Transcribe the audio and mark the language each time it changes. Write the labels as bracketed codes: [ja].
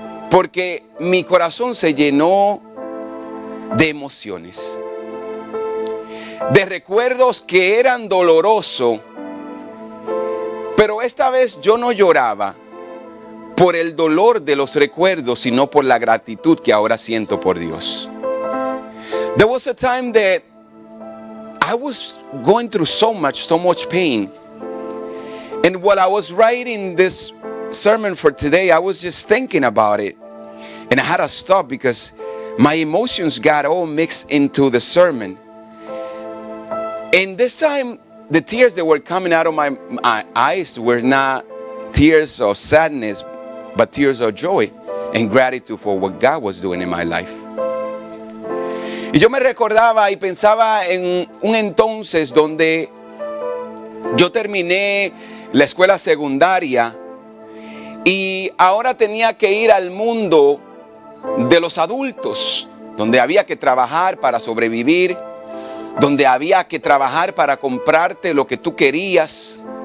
[es] Porque mi corazón se llenó de emociones, de recuerdos que eran dolorosos. Pero esta vez yo no lloraba por el dolor de los recuerdos, sino por la gratitud que ahora siento por Dios. [en] There was a time that I was going through so much pain. And while I was writing this sermon for today, I was just thinking about it. And I had to stop because my emotions got all mixed into the sermon. And this time, the tears that were coming out of my eyes were not tears of sadness, but tears of joy and gratitude for what God was doing in my life. [es] Y yo me recordaba y pensaba en un entonces donde Yo terminé la escuela secundaria y ahora tenía que ir al mundo de los adultos, donde había que trabajar para sobrevivir, donde había que trabajar para comprarte lo que tú querías.